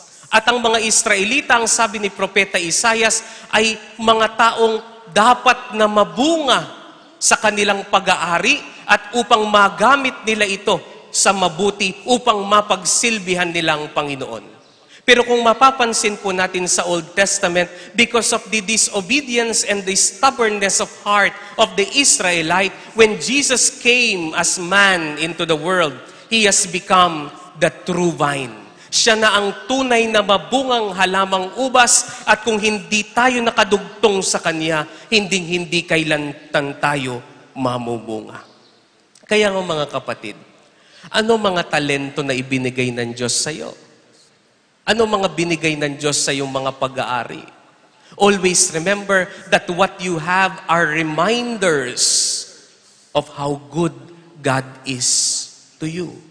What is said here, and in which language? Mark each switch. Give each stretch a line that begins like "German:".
Filipino: At ang mga Israelita, ang sabi ni Propeta Isaias, ay mga taong dapat na mabunga sa kanilang pag-aari at upang magamit nila ito sa mabuti upang mapagsilbihan nilang Panginoon. Pero kung mapapansin po natin sa
English: Old Testament, because of the disobedience and the stubbornness of heart of the Israelite, when Jesus came as man into the world, He has become the true vine.
Filipino: Siya na ang tunay na mabungang halamang ubas at kung hindi tayo nakadugtong sa Kanya, hindi kailantan tayo mamubunga. Kaya nga mga kapatid, ano mga talento na ibinigay ng Diyos sa iyo? Ano mga binigay ng Diyos sa iyong mga pag-aari?
English: Always remember that what you have are reminders of how good God is to you.